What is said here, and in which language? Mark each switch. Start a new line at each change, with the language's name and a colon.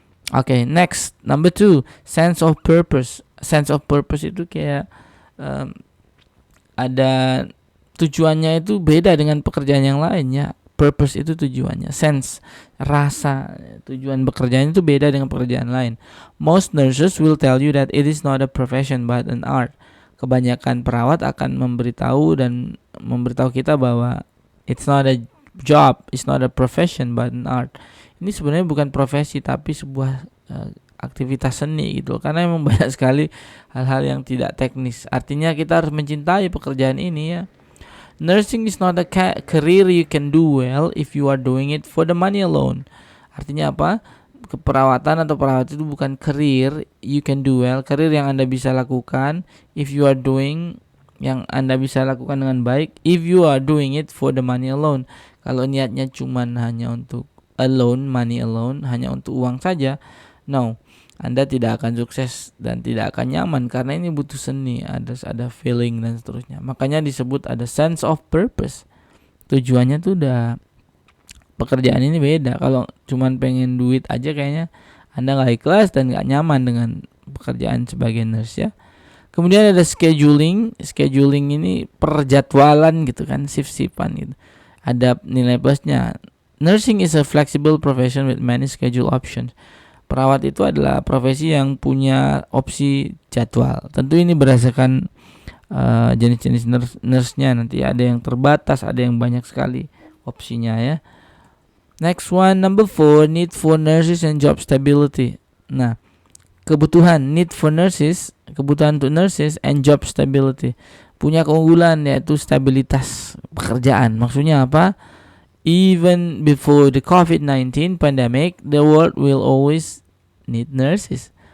Indonesian: Oke,
English: next number 2, sense of purpose.
Indonesian: Sense of purpose itu kayak ada tujuannya itu beda dengan pekerjaan yang lain ya. Purpose itu tujuannya, sense, rasa, tujuan bekerjaan itu beda dengan pekerjaan lain.
English: Most nurses will tell you that it is not a profession but an art.
Indonesian: Kebanyakan perawat akan memberitahu kita bahwa
English: it's not a job, it's not a profession but an art.
Indonesian: Ini sebenarnya bukan profesi tapi sebuah aktivitas seni gitu. Karena memang banyak sekali hal-hal yang tidak teknis. Artinya kita harus mencintai pekerjaan ini ya.
English: Nursing is not a career you can do well if you are doing it for the money alone.
Indonesian: Artinya apa? Keperawatan atau perawat itu bukan
English: career you can do well,
Indonesian: career yang Anda bisa lakukan
English: if you are doing,
Indonesian: yang Anda bisa lakukan dengan baik
English: if you are doing it for the money alone.
Indonesian: Kalau niatnya cuman hanya untuk
English: money alone,
Indonesian: hanya untuk uang saja, no. Anda tidak akan sukses dan tidak akan nyaman karena ini butuh seni, ada feeling dan seterusnya. Makanya disebut ada sense of purpose. Tujuannya tuh udah, pekerjaan ini beda. Kalau cuman pengen duit aja kayaknya Anda gak ikhlas dan gak nyaman dengan pekerjaan sebagai nurse ya. Kemudian ada scheduling. Scheduling ini perjadwalan gitu kan, shift-shiftan gitu. Ada nilai plusnya.
English: Nursing is a flexible profession with many schedule options.
Indonesian: Perawat itu adalah profesi yang punya opsi jadwal. Tentu ini berdasarkan jenis-jenis nurse-nya. Nanti ada yang terbatas, ada yang banyak sekali opsinya ya.
English: Next one, number 4, need for nurses and job stability.
Indonesian: Nah, kebutuhan untuk
English: nurses and job stability.
Indonesian: Punya keunggulan yaitu stabilitas pekerjaan. Maksudnya apa?
English: Even before the COVID-19 pandemic, the world will always need nurses.